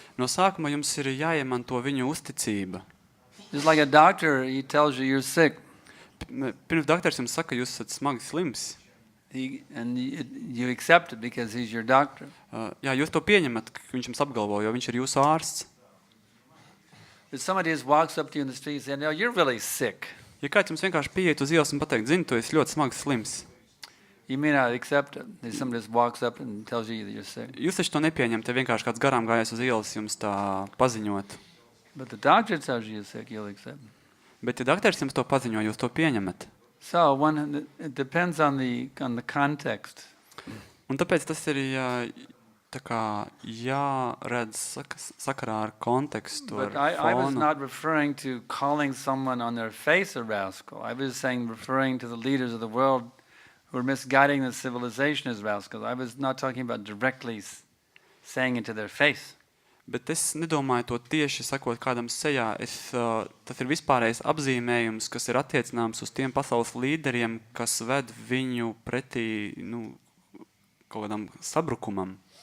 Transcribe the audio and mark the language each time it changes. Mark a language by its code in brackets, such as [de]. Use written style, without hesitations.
[lv] No sākuma jums ir jāiemanto viņu uzticība. [en] Just like a doctor, he tells you you're sick. [lv] Pirms doktors jums saka, jūs esat smagi slims. [en] And you accept it because he's your doctor. [lv] Jā, jūs to pieņemat, ka viņš jums apgalvo, jo viņš ir jūsu ārsts. [en] If somebody just walks up to you in the street and says, "No, you're really sick." [lv] Ja kāds jums vienkārši pieiet uz ielas un pateikt, zini, tu esi ļoti smagi slims. [en] You may not accept it. If somebody just walks up and tells you that you're sick. [lv] Jūs taču to nepieņemat, ja vienkārši kāds garām gājies uz ielas jums tā paziņot. [en] But the doctor tells you you're sick, you'll accept it. [lv] Bet ja doktors jums to paziņo, jūs to pieņemat. [en] So it depends on the context. [lv] Un tāpēc tas ir tā kā jāredz sakarā ar kontekstu, [en] But [lv] ar [en] I was [lv] fonu. [en] not referring to calling someone on their face a rascal. I was referring to the leaders of the world who are misguiding the civilization as rascals. I was not talking about directly saying it to their face. [lv] Bet es nedomāju to tieši sakot kādam sejā. Tas ir vispārējais apzīmējums, kas ir attiecināms uz tiem pasaules līderiem, kas ved viņu pretī kaut kādam sabrukumam.